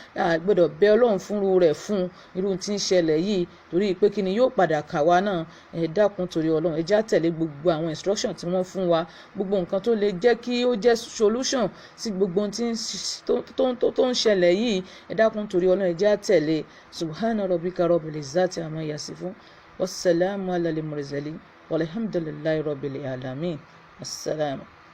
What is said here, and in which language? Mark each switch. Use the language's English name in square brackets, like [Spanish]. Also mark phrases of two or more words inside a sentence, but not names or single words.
[Yoruba] A gbọ́dọ̀ bẹ Ọlọ́run fúnru rẹ̀ fún irú tí ń ṣẹlẹ̀ yìí. Torí pé kí ni yóò padà kà wá náà? Ẹ dákun torí Ọlọ́run, ẹ jẹ́ á tẹ̀lé gbogbo àwọn instruction tí wọ́n fún wa. Gbogbo nǹkan tó lè jẹ́ kí ó jẹ́ solution sí gbogbo ohun tí ń ṣ-, tó, tó, tó, tó ń ṣẹlẹ̀ yìí, ẹ dákun torí Ọlọ́run, ẹ jẹ́ á tẹ̀lé. [Arabic] سبحان ربك رب العزة عما يصفون والسلام على المرسلين. والحمد لله رب العالمين. Assalamu.